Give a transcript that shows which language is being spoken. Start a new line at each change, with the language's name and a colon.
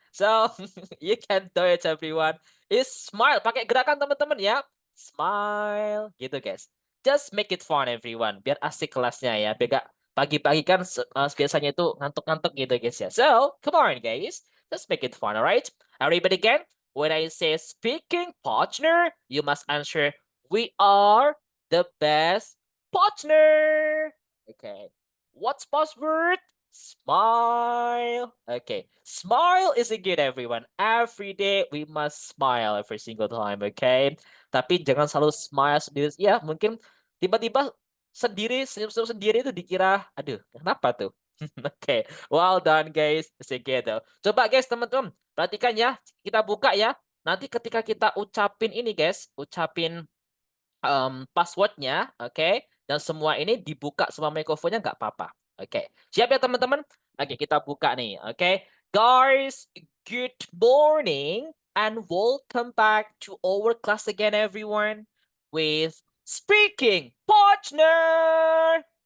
English: So, you can do it, everyone.
Indonesian: Is smile. Pakai gerakan teman-teman ya. Smile. Gitu, guys.
English: Just make it fun, everyone.
Indonesian: Biar asik kelasnya ya. Biar gak pagi-pagi kan biasanya itu ngantuk-ngantuk gitu guys ya.
English: So, come on guys. Let's make it fun, alright? Everybody again, when I say speaking partner, you must answer, we are the best partner. Okay. What's password? Smile. Okay. Smile is a good, everyone. Every day we must smile every single time, okay?
Indonesian: Tapi jangan selalu smile sendiri. Ya, mungkin tiba-tiba sendiri, senyum-senyum sendiri itu dikira, aduh, kenapa tuh? Oke,
English: well done guys.
Indonesian: Segitu. Coba guys, teman-teman, perhatikan ya. Kita buka ya. Nanti ketika kita ucapin ini guys, ucapin passwordnya, oke? Dan semua ini dibuka semua mikrofonnya nggak apa-apa. Oke, siap ya teman-teman? Oke, kita buka nih, oke?
English: Guys, good morning and welcome back to our class again, everyone, with speaking partner.